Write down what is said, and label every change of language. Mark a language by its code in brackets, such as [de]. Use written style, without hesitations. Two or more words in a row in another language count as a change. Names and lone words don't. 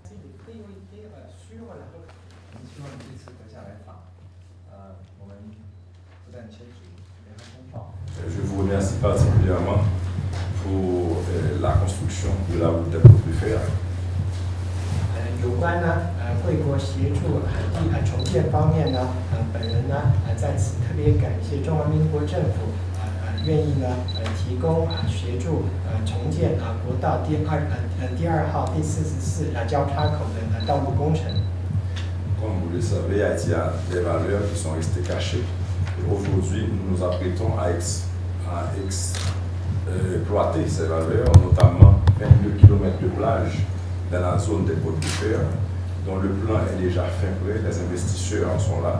[zh] 我们希望这次阁下来访，我们不但签署联合公报。 [fr] Je vous remercie particulièrement pour la construction de la route des Portes-du-Fer. [zh] 有关贵国协助重建方面呢，本人呢在此特别感谢中华民国政府愿意呢提供协助重建国道第二号第44交叉口的道路工程。 [fr] Comme vous le savez, Haïti a des valeurs qui sont restées cachées. Et aujourd'hui, nous nous apprêtons à exploiter ces valeurs, notamment 22 km de plage dans la zone des Portes-du-Fer, dont le plan est déjà fin prêt, les investisseurs en sont là.